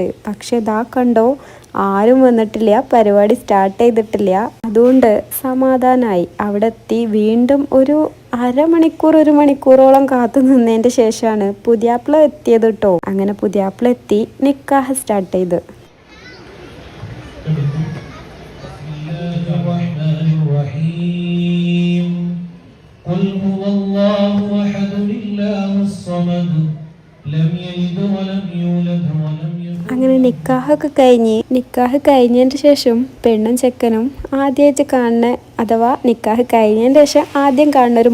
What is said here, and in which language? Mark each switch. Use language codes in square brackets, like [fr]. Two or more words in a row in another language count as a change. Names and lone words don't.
[ml] പക്ഷെ ഇതാ കണ്ടോ, ആരും വന്നിട്ടില്ല, പരിപാടി സ്റ്റാർട്ട് ചെയ്തിട്ടില്ല. അതുകൊണ്ട് സമാധാനമായി. അവിടെ എത്തി വീണ്ടും ഒരു അരമണിക്കൂർ 1 മണിക്കൂറോളം കാത്തു നിന്നതിൻ്റെ ശേഷമാണ് പുതിയാപ്പിള എത്തിയത് കേട്ടോ. അങ്ങനെ പുതിയാപ്പിള എത്തി നിക്കാഹ് സ്റ്റാർട്ട് ചെയ്ത്. [ar] قل هو الله أحد الله الصمد لم يلد ولم يولد ولم يكن. [ml] അങ്ങനെ നിക്കാഹ് കഴിഞ്ഞതിന് ശേഷം പെണ്ണും ചെക്കനും ആദ്യമായിട്ട് കാണുന്ന, അഥവാ നിക്കാഹ് കഴിഞ്ഞതിന് ശേഷം ആദ്യം കാണുന്ന ഒരു